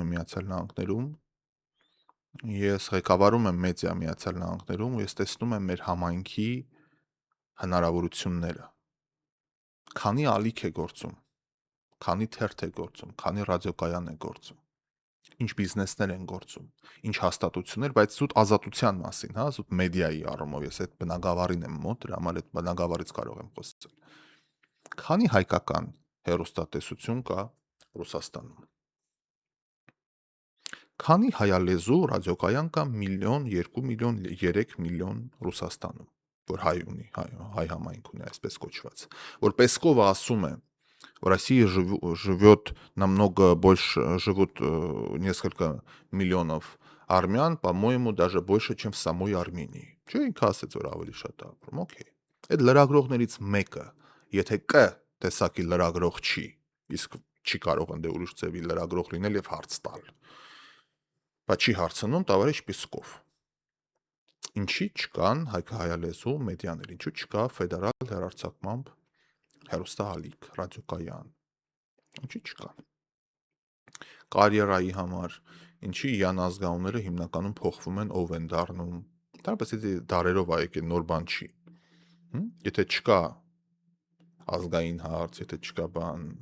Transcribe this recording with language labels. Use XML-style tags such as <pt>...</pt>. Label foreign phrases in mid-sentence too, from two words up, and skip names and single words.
<hy>եմ Միացյալ Նահանգներում, ես ղեկավարում եմ մեդիա Միացյալ Նահանգներում ու ես տեսնում եմ մեր համայնքի հնարավորությունները։ Քանի ալիք է գործում, քանի թերթ է գործում, քանի ռադիոկայան է գործում, ինչ բիզնեսներ են գործում, ինչ հաստատություններ, բայց զուտ ազատության մասին, հա, զուտ մեդիայի առումով, ես այդ բնագավառին եմ մոտ, դրա համար այդ բնագավառից կարող եմ խոսել։ Քանի հայկական հեռուստատեսություն կա Ռուսաստանում։ Քանի հայալեզու ռադիոկայան կա 1 միլիոն, 2 միլիոն, 3 միլիոն Ռուսաստանում, որ հայ ունի, հայ համայնք ունի, այսպես կոչված, որ Պեսկովը ասում է,</hy> <ru>в России живет намного больше, живут несколько миллионов армян, по-моему, даже больше, чем в самой Армении։</ru> <hy>Չէ, ինքը ասեց, որ ավելի շատ է ապրում, օքեյ։ Այդ լրագրողներից մեկը, եթե կը տեսակի լրագրող չի, իսկ չի կարող ընդ ուրիշ ձևի լրագրող լինել եւ հարց տալ։ Բայց չի հարցնում տավարիշ Պիսկով։ Ինչի չկան հայկահայալեզու մեդիաներ, ինչու չկա ֆեդերալ հեռարձակմամբ հեռուստաալիք, ռադիոկայան, ինչի չկա։ Կարիերայի համար, ինչի յանազգաունները հիմնականում փոխվում են, ով են դառնում, դարպես եթե դարերով է եկել, նոր բան չի։ Եթե չկա ազգային հարց, եթե չկա բան,</hy>